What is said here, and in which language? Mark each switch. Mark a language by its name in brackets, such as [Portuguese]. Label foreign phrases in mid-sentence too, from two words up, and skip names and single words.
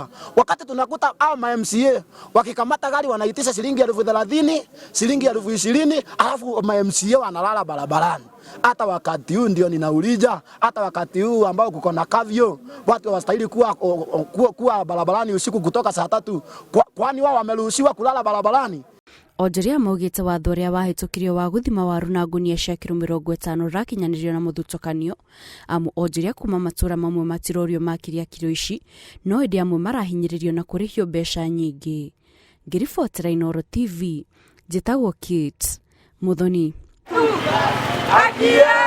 [Swahili] Wakati tunakuta hao MCA wakikamata gari wanaitisha shilingi 30,000, shilingi 20,000, alafu MCA wanalala barabarani. Hata wakati huu ndio ninauliza, hata wakati huu ambao kuko na kavyo watu wastahili kuwa barabarani usiku kutoka saa 3, kwani wao wameruhusiwa kulala barabarani? [Kikuyu] Onjoria maugite watho uria wahitukirio wa guthima waru na ngunia cia kilo 50 rakinyanirio na muthutukanio amu Onjoria kuma matura mamwe matirorio makiria kilo ici no indi amwe marahinyiririo na kurihio mbeca nyingi. Ngiribotera Inooro TV, njitagwo Kate Muthoni.